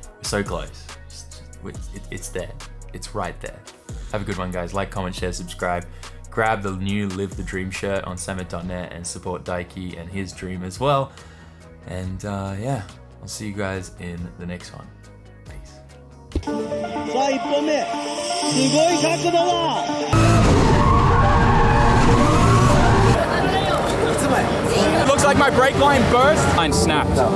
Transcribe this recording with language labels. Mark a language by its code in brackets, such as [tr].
[en] We're so close. It's there. It's right there. Have a good one, guys. Like, comment, share, subscribe. Grab the new Live the Dream shirt on SAMMIT.net and support Daiki and his dream as well. And yeah, I'll see you guys in the next one. Peace. [ja] さあ1本目すごい角度だ [en] It looks like my brake line burst. Line snapped.